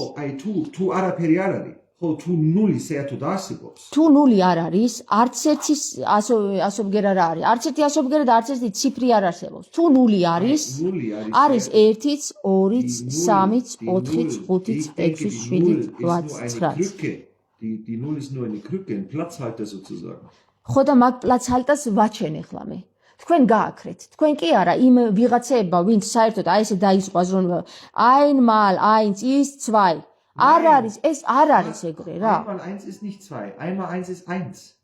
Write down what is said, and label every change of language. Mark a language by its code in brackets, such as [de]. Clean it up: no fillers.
[ka] ხო, აი თუ არაფერი არ არის, ხო, თუ 0 საერთოდ არსებობს. თუ ნული არ არის, არც ერთი ასობგერა რა არის. არც ერთი ასობგერა და არც ერთი ციფრი არ არსებობს. თუ ნული არის, 0 არის 1-იც, 2-იც, 3-იც, 4-იც, 5-იც, 6-იც, 7-იც, 8-იც, 9-იც. [de] Die 0 ist nur eine Krücke, ein Platzhalter sozusagen. [ka] ხო და მაგ პლაცჰალტას ვაჩენ ეხლა მე. თქვენ გააქრეთ. თქვენ კი არა იმ ვიღაცეებმა, ვინც საერთოდ აი ესე დაიწყო აზროვნება, [de] einmal 1 ist 2. [ka] არ არის, ეს არ არის ეგრე რა. [de] Einmal 1 ist nicht 2, einmal 1 ist 1.